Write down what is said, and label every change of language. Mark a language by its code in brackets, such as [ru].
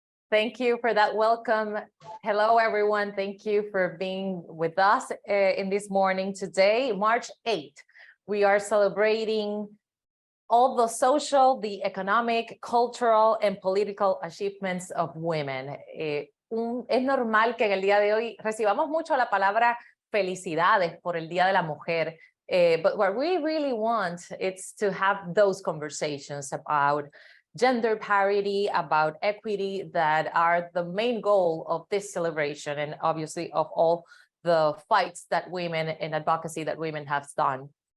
[en] Thank you for that welcome. Hello, everyone. Thank you for being with us in this morning today, March 8th. We are celebrating all the social, the economic, cultural, and political achievements of women. [es] Es normal que en el día de hoy recibamos mucho la palabra felicidades por el Día de la Mujer. [en] But what we really want is to have those conversations about gender parity, about equity, that are the main goal of this celebration, and obviously of all the fights that women and advocacy that women have done.